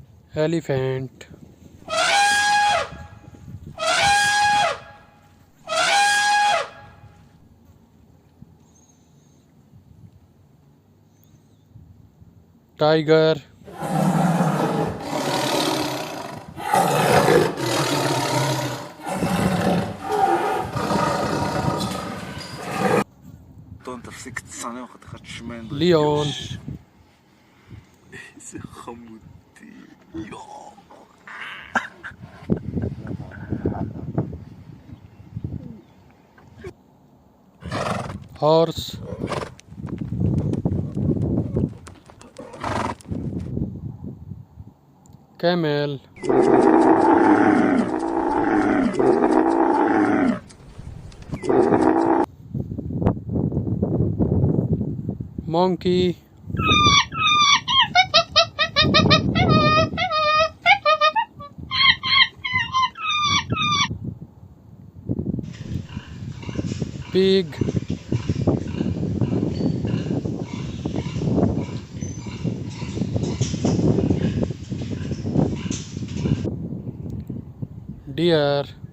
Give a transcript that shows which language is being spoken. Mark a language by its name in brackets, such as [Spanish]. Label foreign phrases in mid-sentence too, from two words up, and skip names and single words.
[English] elephant, tiger, [Hebrew] תפסיק לצנן חתיכת שמנדל. [English] लियोन, [Hebrew] איזה חמודי. יואו. [English] horse, कैमल, monkey, pig, deer,